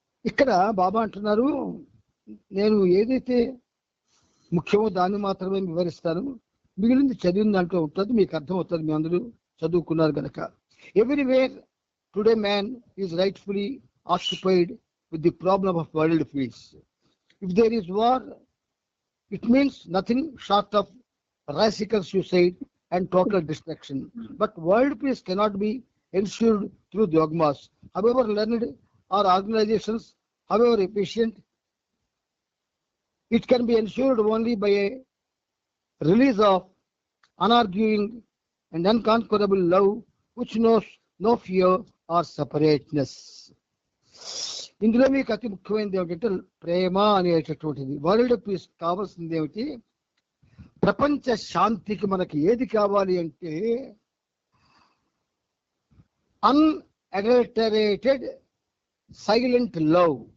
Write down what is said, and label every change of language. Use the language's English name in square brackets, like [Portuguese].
[Telugu] ఇక్కడ బాబా అంటున్నారు, నేను ఏదైతే ముఖ్యమో దాన్ని మాత్రమే వివరిస్తాను, మిగిలింది చదివిన దాంట్లో ఉంటుంది, మీకు అర్థమవుతుంది. మీ అందరూ చదువుకున్నారు కనుక. [English] Everywhere today man is rightfully occupied with the problem of world peace. If there is war, it means nothing short of radical suicide and total destruction. But world peace cannot be ensured through dogmas, however learned or organizations, however efficient. It can be ensured only by a release of unarguing and unconquerable love which knows no fear or separateness. [Telugu] ఇందులో మీకు అతి ముఖ్యమైనది ఏమిటంటే ప్రేమ అనేటటువంటిది. World peace కావాల్సింది ఏమిటి? ప్రపంచ శాంతికి మనకి ఏది కావాలి అంటే [English] Unadulterated silent love.